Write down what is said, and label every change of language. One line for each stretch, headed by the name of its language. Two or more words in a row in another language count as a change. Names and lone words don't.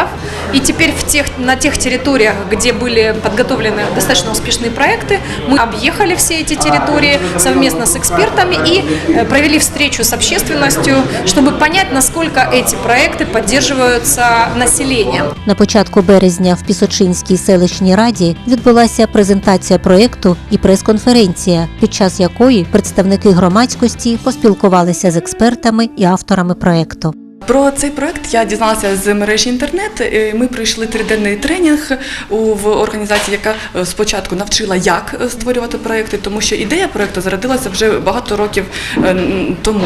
Russian: И теперь на тех территориях, где были подготовлены достаточно успешные проекты, мы объехали все эти территории совместно с экспертами и провели встречу с общественностью, чтобы понять, насколько эти проекты поддерживаются населением.
Ukrainian: На початку березня в Пісочинській селищній раді відбулася презентація проєкту і прес-конференція, під час якої представники громадськості поспілкувалися з експертами і авторами проєкту. Про цей проект я дізналася з мережі інтернет. Ми пройшли 3-денний тренінг в організації, яка спочатку навчила, як створювати проекти, тому що ідея проекту зародилася вже багато років тому.